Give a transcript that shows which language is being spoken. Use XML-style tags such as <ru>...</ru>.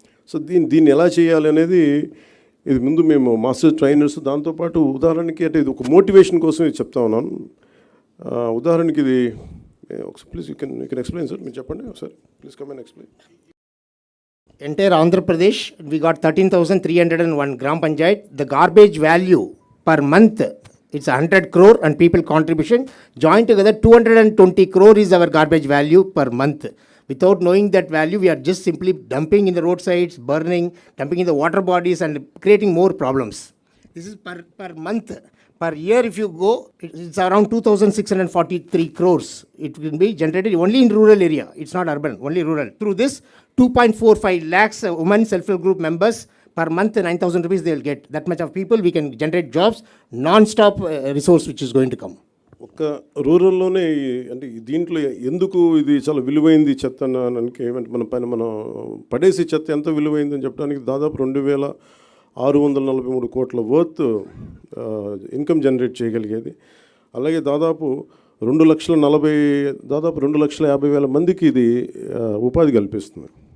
<te>So దీన్ని ఎలా చేయాలి అనేది ఇది ముందు మేము మాస్టర్ ట్రైనర్స్, దాంతోపాటు ఉదాహరణకి అంటే ఇది ఒక మోటివేషన్ కోసం ఇది చెప్తా ఉన్నాను. ఉదాహరణకి ఇది ఒకసారి</te> <en>please you can explain sir,</en> <te>మీరు చెప్పండి ఒకసారి</te> <en>Please come and explain. Entire Andhra Pradesh, we got 13,301 Gram Panchayat. The garbage value per month, it's 100 crore and people contribution. Joined together, 220 crore is our garbage value per month. Without knowing that value, we are just simply dumping in the roadsides, burning, dumping in the water bodies and creating more problems. This is per month. Per year, if you go, it's around 2,643 crores. It will be generated only in rural area. It's not urban, only rural. Through this, 2.45 lakhs women self-help group members per month, 9,000 rupees they will get. That much of people, we can generate jobs, non-stop resource which is going to come.</en> <te>ఒక్క రూరల్లోనే అంటే దీంట్లో ఎందుకు ఇది చాలా విలువైంది చెత్త అనడానికి ఏమంటే మన పైన మనం పడేసి చెత్త ఎంత విలువైందని చెప్పడానికి దాదాపు 2,643 కోట్ల వర్త్ ఇన్కమ్ జనరేట్ చేయగలిగేది. అలాగే దాదాపు 2,50,000 మందికి ఇది ఉపాధి కల్పిస్తుంది.</te>